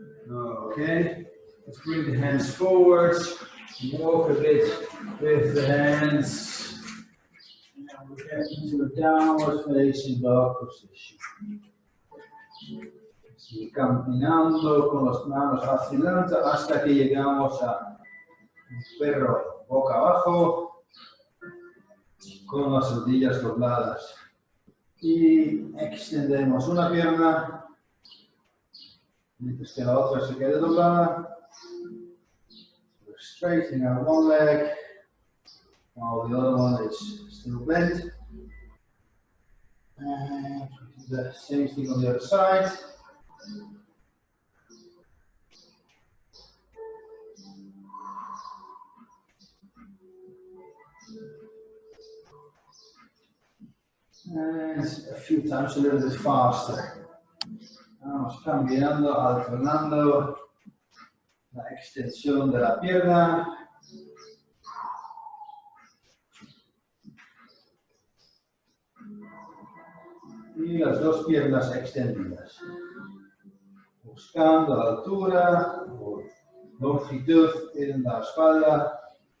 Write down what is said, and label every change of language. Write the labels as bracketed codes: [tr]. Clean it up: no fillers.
[en] Okay. Let's bring the hands forward, walk a bit with the hands, and we get into a downward facing dog position. [es] Sigue caminando con las manos hacia adelante hasta que llegamos a un perro boca abajo con las rodillas dobladas. Y extendemos una pierna, mientras que la otra se quede doblada. [en] Straightening out one leg, while the other one is still bent. And do the same thing on the other side. And a few times a little bit faster. [es] Vamos cambiando, alternando la extensión de la pierna. Y las dos piernas extendidas. Buscando la altura o longitud en la espalda.